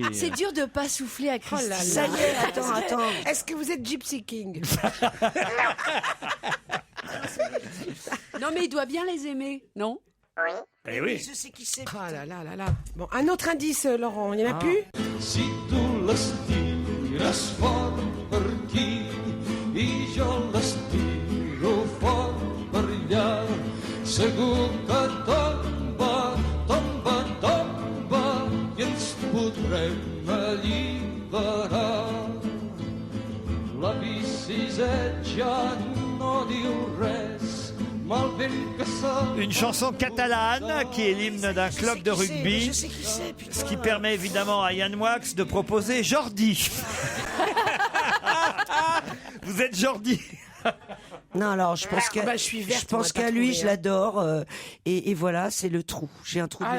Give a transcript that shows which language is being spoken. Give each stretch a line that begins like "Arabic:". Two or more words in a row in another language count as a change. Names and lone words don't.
French: C'est dur de pas souffler à Christine. Ça y est, attends. Est-ce que vous êtes Gypsy King? Non, mais il doit bien les aimer, non? Oui. Eh oui. Je sais qui c'est. Oh là là là là. Bon, un autre indice, Laurent. Il n'y en a plus?
Catalan: Si tu l'estires fort per aquí i jo l'estiro fort per allà, segur que tomba, tomba, tomba i ens podrem alliberar. La biciseta no diu res, mal ben que sa...
French: Une chanson catalane qui est l'hymne d'un club de rugby. Je sais qui c'est, putain. Ce qui permet évidemment à Yann Moix de proposer Jordi. Vous êtes Jordi. Non, alors je pense je suis verte, je pense on va pas qu'à lui, trouver, je l'adore. Et voilà, c'est le trou. J'ai un trou de